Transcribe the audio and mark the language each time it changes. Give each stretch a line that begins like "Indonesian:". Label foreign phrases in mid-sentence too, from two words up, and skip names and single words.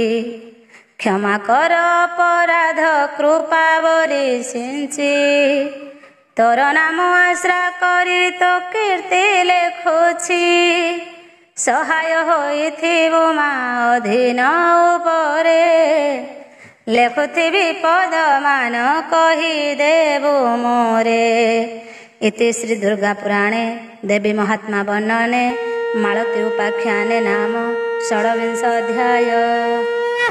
Odia: କ୍ଷମା କର ଅପରାଧ କୃପା ବରିସିଞ୍ଚି, ତୋର ନାମ ଆଶ୍ରା କରି ତୋ କୀର୍ତ୍ତି ଲେଖୁଛି। ସହାୟ ହୋଇଥିବୁ ମା ଅଧୀନ ଉପରେ, ଲେଖୁଥିବି ପଦମାନ କହିଦେବୁ ମୋରେ।
Sanskrit: इति श्री दुर्गा पुराणे देवी महात्मा वर्णने मालती उपाख्याने नाम 16 अध्याय।